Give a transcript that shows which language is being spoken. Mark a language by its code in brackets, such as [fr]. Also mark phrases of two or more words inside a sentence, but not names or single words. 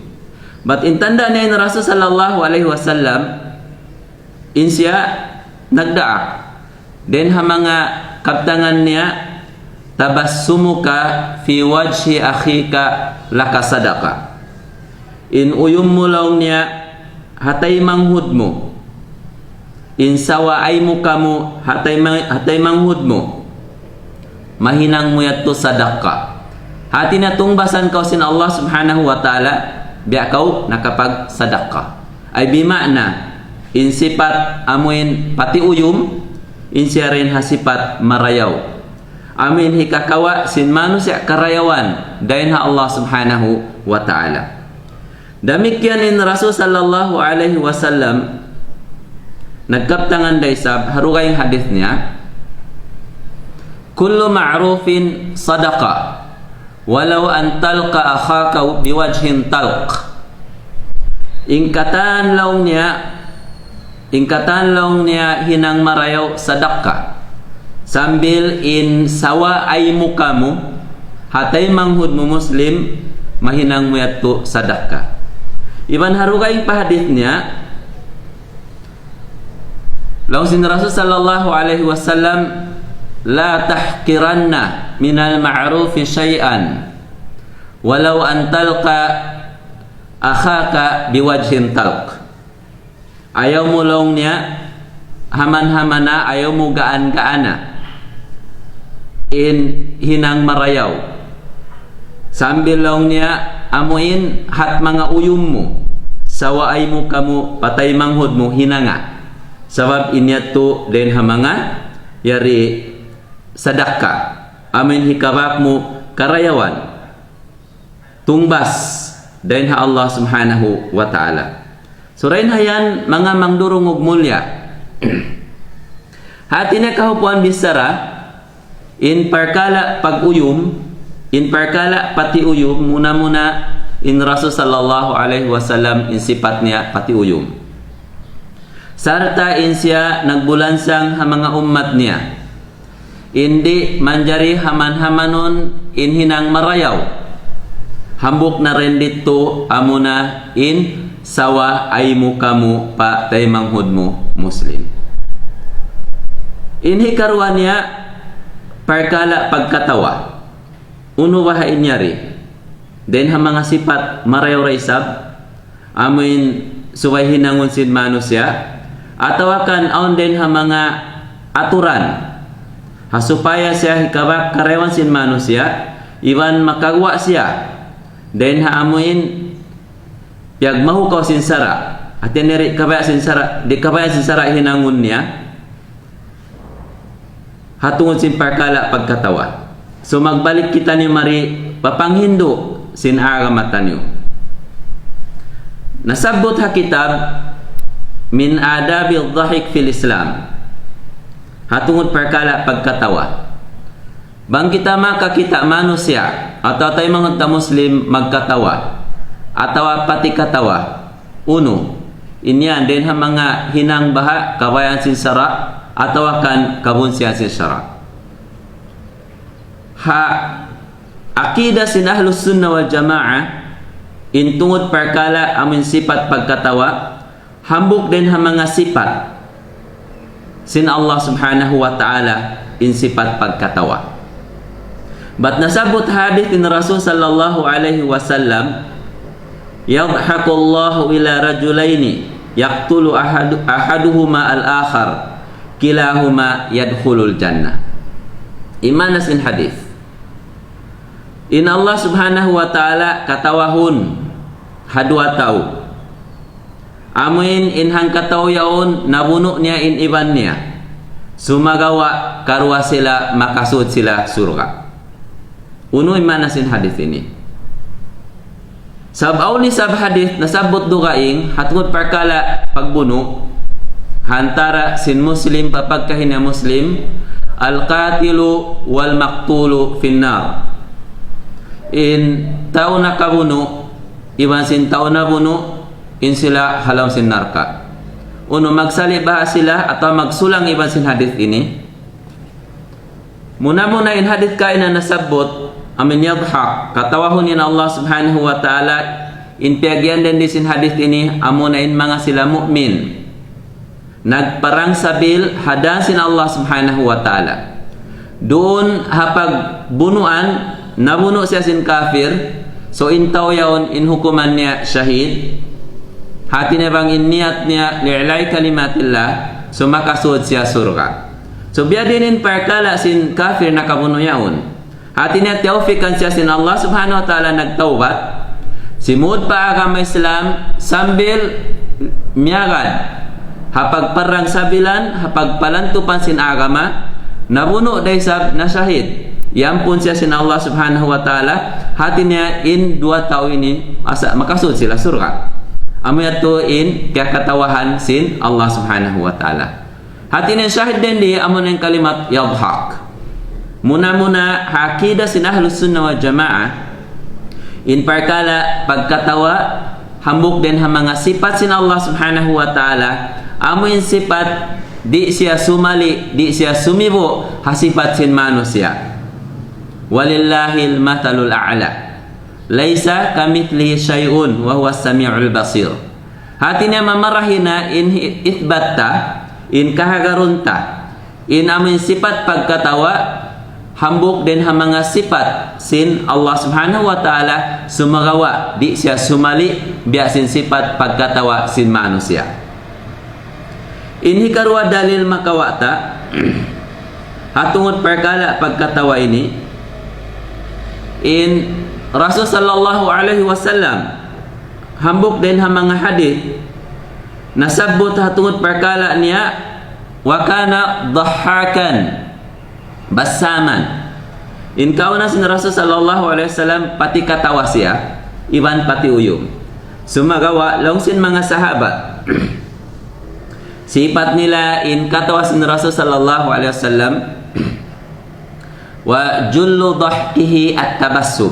[tsg] But intanda na in Rasul [ar] صلى الله عليه وسلم [tsg] in siya nagdaak. Den ha mga kaptangan niya [ar] تبسمك في وجه أخيك لك صدقة. [tsg] In uyum mo lang niya hatay manghud mo. In sawa ay muka mo hatay manghud mo. Mahinang mo yato sadaka. Hati na tungbasan kau sin [ar] الله سبحانه وتعالى [tsg] biya kau nakapag sadaka. Ay bimakna in sifat amuin pati uyum in siya rin hasipat marayaw. Amin hikakawa sin manusia karayawan dahin ha [ar] الله سبحانه وتعالى. [tsg] Demikian in Rasul [ar] صلى الله عليه وسلم [tsg] nagkaptangan daysab harugay hadith niya, [ar] كل معروف صدقة ولو أن تلقى أخاك بوجه طلق. [tsg] Ingkatan laung niya hinang marayaw sadaka sambil in sawa ay mukamu hatay manghud mo muslim mahinang mo yato sadaka. Iban harugay pahadith niya laung sin Rasul [ar] صلى الله عليه وسلم لا تحقرن من المعروف شيئا ولو أن تلقى أخاك بوجه طلق. [tsg] Ayaw mo long niya haman-hamana, ayaw mo gaan-gaana in hinang marayaw sambil long niya amuin hat mga uyum mo sawa ay mo kamu patay manghud mo hinanga sabab inyato den ha mga yari sadaka amin hikabak mo karayawan tungbas den ha [ar] الله سبحانه وتعالى. [tsg] So rin hayan mga mangdurungog mulya. Hati na kahupuan bisara in parkala pag-uyum, in parkala pati uyum, muna in Rasul [ar] صلى الله عليه وسلم [tsg] in sifat niya pati uyum. Sarta in siya nagbulansang ha mga ummat niya. Indi manjari haman-hamanon in hinang marayaw. Hambuk na rin dito amuna in sawa ay mukamu pa tay manghud mo muslim. Inhi karuan niya parkala pagkatawa uno wahain nyari den ha mga sifat marayaw raisab amin suway hinangon sin manusia atawakan aon den ha mga aturan hasupaya siya hikabak karewan sin manusia iwan makagwa siya den ha amuin piag mahukaw sinsara at yaniri kabaya sinsara di kabaya sinsara hinangon niya hatungod sin parkala pagkatawa. So magbalik kita ni mari papanghindo sin agamatan niyo. Nasabot ha kitab [ar] من أدب الضحك في الإسلام [tsg] hatungod parkala pagkatawa. Bang kita makakita manusia atau tayo mga muslim magkatawa atawa pati katawa uno inyan din ha mga hinang baha kabayan sinsara atawa kan kabunsiyan sinsara ha akida sin [ar] أهل السنة والجماعة [tsg] intungod parkala amin sifat pagkatawa hambuk din ha mga sifat sin [ar] الله سبحانه وتعالى [tsg] in sifat pagkatawa. But nasabot hadith in Rasul [ar] صلى الله عليه وسلم يضحك الله إلى رجلين يقتل أحدهما الآخر كلاهما يدخل الجنة. [tsg] Imana sin hadith. In [ar] الله سبحانه وتعالى [tsg] katawahun hadwa tao. Amin inhang kataw yaon nabuno niya in iban niya. Sumagawa karwa sila makasud sila surga. Uno imana sin hadith ini. Sabaw ni sab hadith nasabot dugaing hatungod parkala pagbuno hantara sin muslim papagkahin na muslim [ar] القاتل والمقتول في النار. [tsg] in tao na kabuno iban sin tao na buno in sila halam sin narka. Uno magsalibah sila atau magsulang iban sin hadith ini. Muna in hadith kain na nasabot amin yadhak katawahon in [ar] الله سبحانه وتعالى [tsg] in piagyan din sin hadith ini amuna in mga sila mu'min nagparang sabil hadan sin [ar] الله سبحانه وتعالى. [tsg] Doon hapag bunuan nabuno siya sin kafir, so intaw yaon in hukuman niya syahid. Hati niya bang in niyat niya [ar] لإعلاء كلمة الله, [tsg] so makasud siya surga. So biya din in perkala sin kafir na kabuno yaon. Hati niya tawfikan siya sin [ar] الله سبحانه وتعالى [tsg] nagtawbat. Simud pa agama Islam sambil miyagad hapag parang sabilan hapag palantupan sin agama nabuno day sab na syahid. Yampun siya sin [ar] الله سبحانه وتعالى. [tsg] Hati niya in 2 tao ini asa makasud sila surga. Amo yato in kaya katawahan sin [ar] الله سبحانه وتعالى. [tsg] Hati niya syahid din di amo ng kalimat yadhak. Muna hakida sin [ar] أهل السنة والجماعة [tsg] in perkala pagkatawa hambuk din ha mga sifat sin [ar] الله سبحانه وتعالى. [tsg] Amo in sifat di siya sumali, di siya sumibo hasifat sin manusia. [ar] ولله المثل الأعلى. ليس كمثله شيء وهو السميع البصير. [tsg] Hati niya mamarahina in ithbatta, in kahagarunta, in amin sifat pagkatawa, hambuk din ha mga sifat sin [ar] الله سبحانه وتعالى [tsg] sumagawa, di siya sumali, biya sin sifat pagkatawa sin manusia. In hikarwa dalil makawata, hatungod perkala pagkatawa ini, in Rasul [ar] صلى الله عليه وسلم [tsg] hambuk din ha mga hadith nasabot hatungod perkala niya [ar] وكان ضحاكا بساما. [tsg] In kauna sin Rasul [ar] صلى الله عليه وسلم [tsg] pati katawa siya iban pati uyong. Sumagawa long sin mga sahabat sifat nila in katawa sin Rasul [ar] صلى الله عليه وسلم وجل ضحكه التبسم.